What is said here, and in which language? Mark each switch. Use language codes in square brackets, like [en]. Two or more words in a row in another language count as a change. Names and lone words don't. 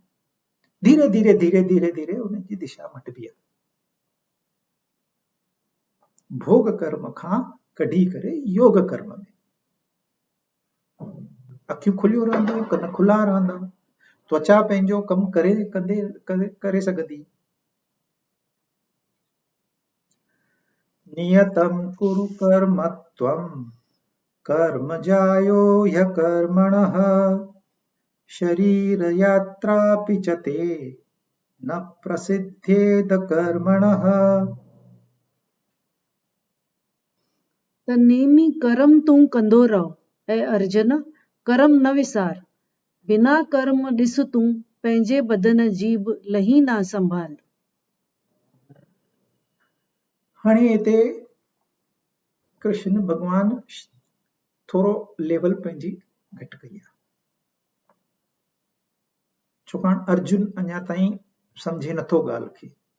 [sd] धीरे धीरे धीरे धीरे धीरे उन्हनि जी दिशा मटिबी आहे। भोग कर्म खां कढी करे योग कर्म में अखियूं खुलियूं रहंदियूं, कन खुला रहंदा, त्वचा पंहिंजो कमु करे सघंदी। [sa] नियतं कुरु कर्म त्वं कर्म जायो ह्यकर्मणः शरीर यात्रापि च ते न प्रसिद्धेद कर्मणः। [sd] त नेमी कर्म तूं कंदो रहो ऐं अर्जुन कर्म न विसार, बिना कर्म ॾिस तूं पंहिंजे बदन जी बि लही ना संभाल। हाणे हिते कृष्ण भगवान थोरो लेवल पंहिंजी घटि कई आहे, छाकाणि अर्जुन अञा ताईं सम्झे नथो ॻाल्हि खे।